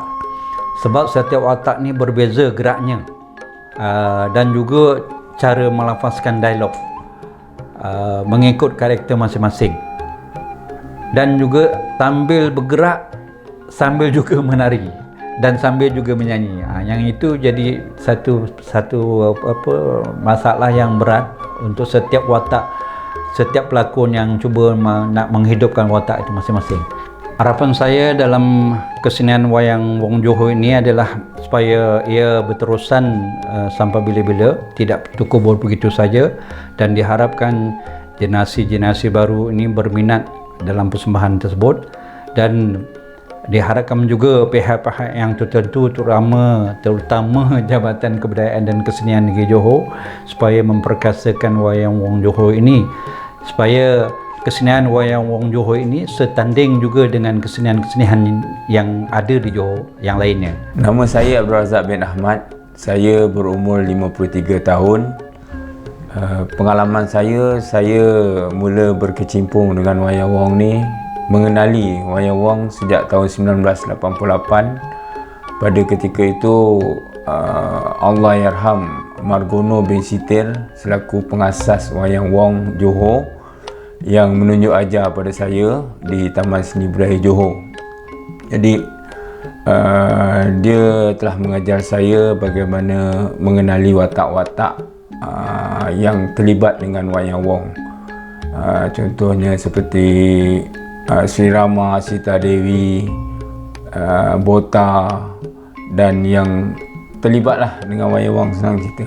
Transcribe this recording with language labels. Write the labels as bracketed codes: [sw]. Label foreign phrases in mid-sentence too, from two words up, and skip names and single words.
[ms] Sebab setiap watak ni berbeza geraknya, dan juga cara melafazkan dialog mengikut karakter masing-masing, dan juga sambil bergerak sambil juga menari dan sambil juga menyanyi. Yang itu jadi satu masalah yang berat untuk setiap watak, setiap pelakon yang cuba nak menghidupkan watak itu masing-masing. Harapan saya dalam kesenian wayang wong Johor ini adalah supaya ia berterusan sampai bila-bila, tidak terkubur begitu saja, dan diharapkan generasi-generasi baru ini berminat dalam persembahan tersebut, dan diharapkan juga pihak-pihak yang tertentu terutama Jabatan Kebudayaan dan Kesenian Negeri Johor supaya memperkasakan wayang wong Johor ini, supaya kesenian wayang wong Johor ini setanding juga dengan kesenian-kesenian yang ada di Johor yang lainnya. Nama saya Abdul Razak bin Ahmad. Saya berumur 53 tahun. Pengalaman saya mula berkecimpung dengan wayang wong ni, mengenali wayang wong sejak tahun 1988. Pada ketika itu Allahyarham Margono bin Sitir selaku pengasas wayang wong Johor yang menunjuk ajar pada saya di Taman Seni Budaya Johor. Jadi dia telah mengajar saya bagaimana mengenali watak-watak yang terlibat dengan wayang wong. Contohnya seperti Sri Rama, Sita Dewi, Bota, dan yang terlibatlah dengan wayang wong, senang cerita.